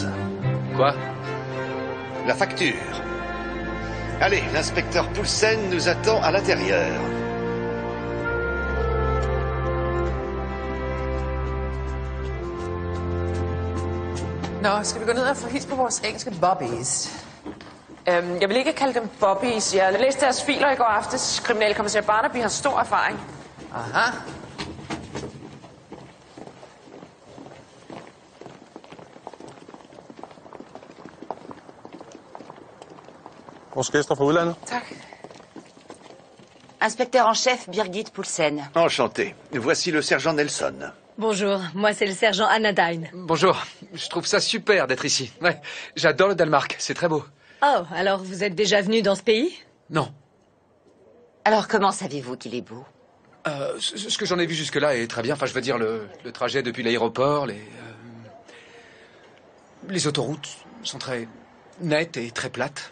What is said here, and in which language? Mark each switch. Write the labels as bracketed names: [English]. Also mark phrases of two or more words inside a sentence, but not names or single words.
[French] Quoi? La facture. Allez, l'inspecteur Poulsen nous attend à l'intérieur. [Danish] Nå, skal vi gå ned og få hils på vores engelske bobbies? Jeg vil ikke kalde dem bobbies. Jeg læste deres filer i går aftes. Kriminalkommissær Barnaby har stor erfaring. Aha. Vores gæster fra udlandet. Tak. [French] Inspecteur en chef Birgit Poulsen. Enchanté. Voici le sergent Nelson. Bonjour, moi c'est le sergent Anna Dine. Bonjour, je trouve ça super d'être ici. Ouais, j'adore le Danemark, c'est très beau. Oh, alors vous êtes déjà venu dans ce pays? Non. Alors comment savez-vous qu'il est beau? Ce que j'en ai vu jusque-là est très bien. Enfin, je veux dire, le trajet depuis l'aéroport, les autoroutes sont très nettes et très plates.